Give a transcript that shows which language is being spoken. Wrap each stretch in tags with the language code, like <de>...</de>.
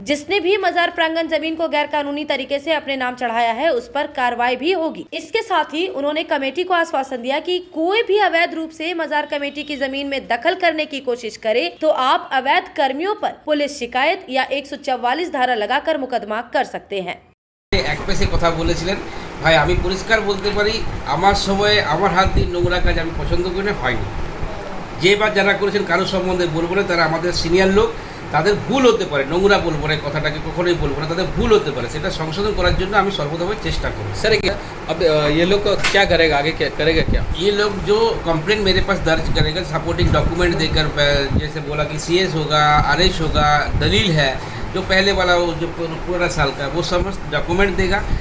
<hi>जिसने भी मजार प्रांगण जमीन को गैर कानूनी तरीके से अपने नाम चढ़ाया है उस पर कार्रवाई भी होगी। इसके साथ ही उन्होंने कमेटी को आश्वासन दिया कि कोई भी अवैध रूप से मजार कमेटी की जमीन में दखल करने की कोशिश करे तो आप अवैध कर्मियों पर पुलिस शिकायत या 144 धारा लगाकर मुकदमा कर सकते हैं।</hi> <bn>এক পেশে কথা বলেছিলেন ভাই, আমি পরিষ্কার বলতে পারি আমার সময়ে আমার হাত দিয়ে নোংরা কাজ আমি পছন্দ করি না, হয়নি। যে বা যারা করেছেন কারোর সম্বন্ধে বলবো না, তারা আমাদের সিনিয়র লোক, তাদের ভুল হতে পারে, নোংরা বলবো না, কথাটাকে কখনোই বলবো না, তাদের ভুল হতে পারে, সেটা সংশোধন করার জন্য আমি সর্বদাভাবে চেষ্টা করি।</bn> <hi>सर अब ये लोग क्या करेगा, आगे क्या करेगा? क्या ये लोग जो कंप्लेंट मेरे पास दर्ज करेगा, सपोर्टिंग डॉक्यूमेंट देकर, जैसे बोला कि CS होगा, RS होगा, दलील है जो पहले वाला वो जो पूरा साल का, वो समस्त डॉक्यूमेंट देगा।</hi>